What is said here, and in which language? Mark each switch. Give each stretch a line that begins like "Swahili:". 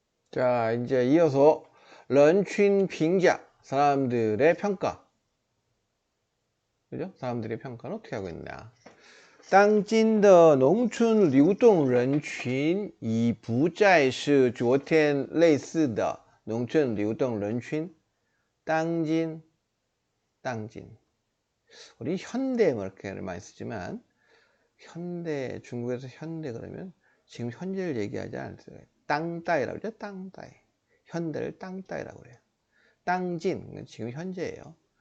Korean: 자, 이제 이어서 런쥔 빙자, 사람들의 평가. 그죠? 사람들의 평가는 어떻게 하고 있냐.
Chinese: 当今的农村流动人群已不再是昨天类似的农村流动人群。
Korean: 当今 우리 현대 뭐 이렇게 많이 쓰지만 현대, 중국에서 현대 그러면 지금 현재를 얘기하지 않습니다. 땅따이라고 그러죠. 땅따이. 현대를 땅따이라고 그래요. 땅진, 지금 현재예요.